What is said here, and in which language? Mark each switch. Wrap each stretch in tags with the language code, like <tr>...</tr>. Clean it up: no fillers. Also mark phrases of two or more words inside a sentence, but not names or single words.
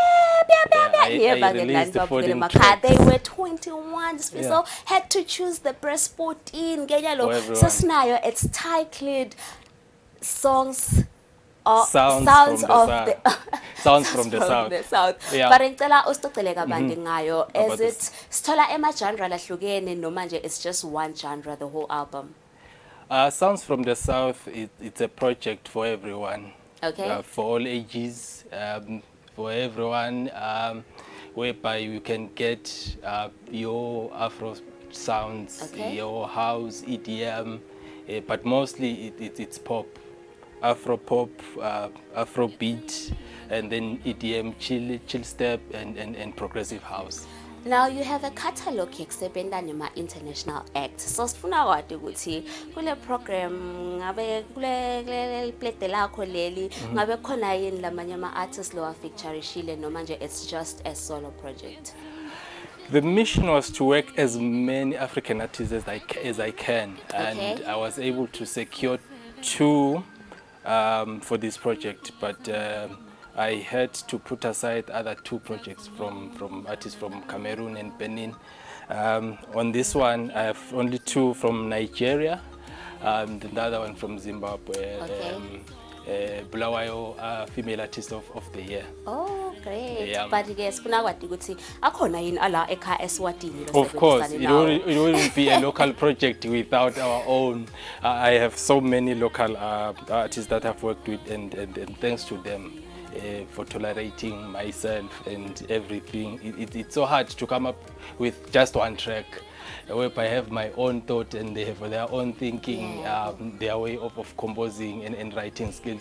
<en>I released the 14 tracks. They were 21. Piso had to choose the best 14. So now it's titled Songs. Sounds from the south. Yeah.</en> <ss>But ngicela usicele kabanti ngayo.</ss> <en>Is it</en> <ss>sithola ema-genre lahlukene noma nje</ss> <en>it's just one genre the whole album? Sounds from the south, it's a project for everyone. Okay. For all ages, for everyone, whereby you can get your Afro sounds, your house, EDM, but mostly it's pop. Afro pop, Afro beat, and then EDM, chill step, and progressive house. Now you have a catalog</en> <ss>yekusebenta nema</ss> <en>international acts.</en> <ss>So sifuna wadi ukuthi kule program ngabe kule plate lakho leli ngabe khona yini lamanye ama artists lo featurishile noma nje</ss> <en>it's just a solo project. The mission was to work as many African artists as I can, and I was able to secure 2 for this project, but I had to put aside other 2 projects from artists from Cameroon and Benin. On this one, I have only 2 from Nigeria, and the other one from Zimbabwe. Bulawayo, female artist of the year. Oh, great. Yeah. But yes,</en> <ss>akhona yini ala ekha Eswatini.</ss> <en>Of course, it wouldn't be a local project without our own. I have so many local artists that I've worked with, and thanks to them for tolerating myself and everything. It's so hard to come up with just one track. Where I have my own thought and they have their own thinking, their way of composing and writing skills.</en>